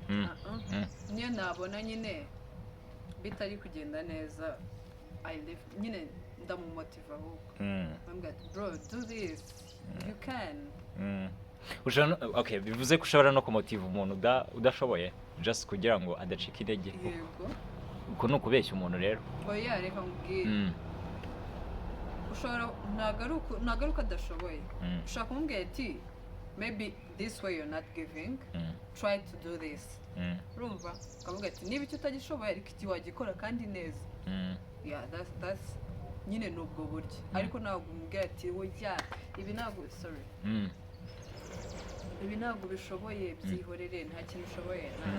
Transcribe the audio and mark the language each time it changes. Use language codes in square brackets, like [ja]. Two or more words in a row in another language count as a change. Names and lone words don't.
[rw] Niyo nabona nyine bitari kugenda neza, [en] I live [rw] nyine ndamumotiva ahubwo. [en] Mbwira bro, do this, you can. [rw] Okay, bivuze ko ushobora no kumotiva umuntu udashoboye just kugira ngo adacika intege. Yego. Uko nuko ubeshya umuntu rero. Oya, reka nkubwire. Ushobora ntago ari uko adashoboye. Ushaka kumubwira ati [en] maybe this way you're not giving, try to do this. [rw] Urumva? Ukavuga ati niba icyo utagishoboye ariko iki wagikora kandi neza. [en] Yeah, that's [rw] nyine nubwo buryo. Ariko ntabwo umubwira ati oya ibi ntabwo sorry. Ibi ntabwo bishoboye, byihorere, nta kintu ushoboye.